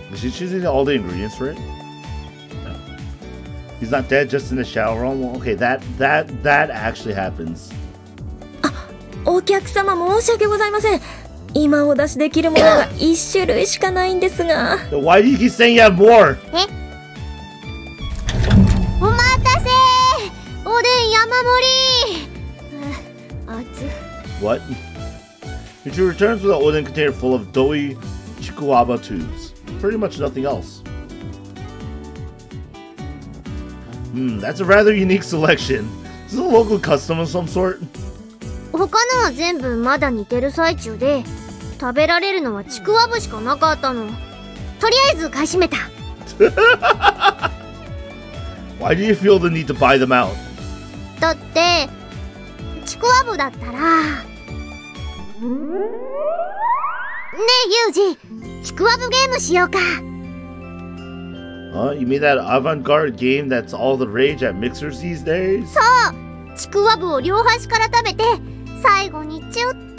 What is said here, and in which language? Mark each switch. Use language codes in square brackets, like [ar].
[en] She's choosing all the ingredients for it? No. He's not dead, just in the shower room? Well, okay, that actually happens. [ja] お客様申し訳ございません。今お出しできるものが1種類しかないんですが。 [en] Why do you keep saying you have more? [ja] お待たせ。おでん山盛り。熱。 [en] What? Michiru returns with an oden container full of doughy chikuwaba tubes. Pretty much nothing else. That's a rather unique selection. Is this a local custom of some sort? [ja] 他のは全部まだ煮てる最中で、食べられるのはちくわぶしかなかったの。とりあえず買い占めた。 [en] Why do you feel the need to buy them out? [ja] だってちくわぶだったら。ねえユージ、ちくわぶゲームしようか。 [en] You mean that avant-garde game that's all the rage at mixers these days? [ja] そう、ちくわぶを両端から食べて最後にチュって。